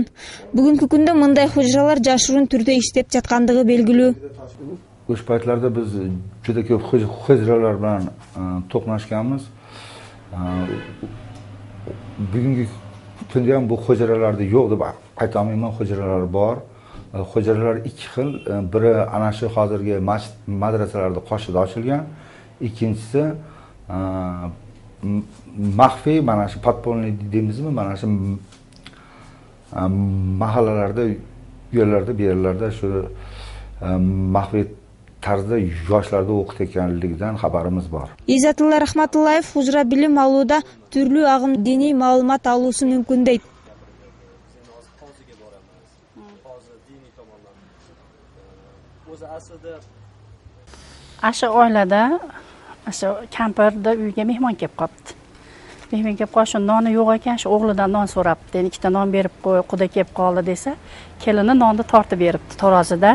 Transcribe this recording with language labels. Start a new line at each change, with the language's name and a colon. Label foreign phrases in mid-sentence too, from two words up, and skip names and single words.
Kyrgyz: Бүгүнкү күндө мындай хужуралар жашыруун түрдө иштеп жаткандыгы белгилүү. Өш пайтларда биз juda көп хужуралар менен токунушканбыз. Бүгүнкү күндө ham бул хужураларды жок деп айта алмаймын. Хужуралар бар.
Uzbek: Hocaralar iki xil. Biri ana shu hozirgi madrasalarda qoshida ochilgan. İkincisi maxfiy, mana shu podpolniy deymizmi, mana shu mahallalarda, yo'llarda, bu yerlarda shu maxfiy tarzda yoshlarda o'qitayotganligidan xabarimiz bor.
Kyrgyz: Иззатулла Рахматуллаев хужра билим алууда түрлүү агым диний маалымат алуусу мүмкүн дейт.
Uzbek: Aşı oilada, aşı kampirda uyga mehmon kelib qopti. Mehmon kelib qolsa, noni yo'q ekan, shu o'g'lidan non so'rabdi. Endi ikkita non berib qo'y, quda kelib qoldi desa, kelini nonni tortib beribdi tarozida.